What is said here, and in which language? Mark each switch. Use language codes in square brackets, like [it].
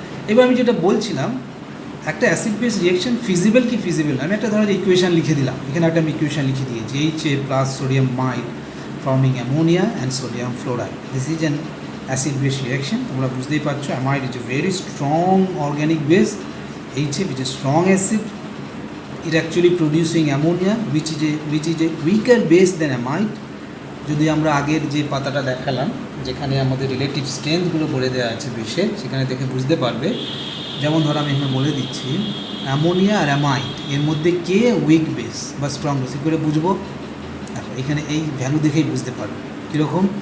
[bn] এবার আমি যেটা বলছিলাম, একটা অ্যাসিড বেস রিয়াকশন ফিজিবল কি ফিজিবল না, আমি একটা ধরনের ইকুয়েশন লিখে দিলাম, এখানে একটা আমি ইকুয়েশন লিখে দিয়েছি, HA plus sodium মাইড forming ammonia and sodium fluoride, [en] This is an acid base reaction. [bn] তোমরা বুঝতেই পারছো [en] Amide is a very strong organic base, HA which is strong acid, it actually producing ammonia which is a weaker base than amide। [bn] যদি আমরা আগের যে পাতাটা দেখালাম যেখানে আমাদের রিলেটিভ স্ট্রেংথগুলো বলে দেওয়া আছে বেশে, সেখানে দেখে বুঝতে পারবে। যেমন ধরো আমি এখানে বলে দিচ্ছি অ্যামোনিয়া আর অ্যামাইড, এর মধ্যে কে উইক বেস বা স্ট্রং বেস, করে বুঝবো দেখো এখানে এই ভ্যালু দেখেই বুঝতে পারবে কীরকম।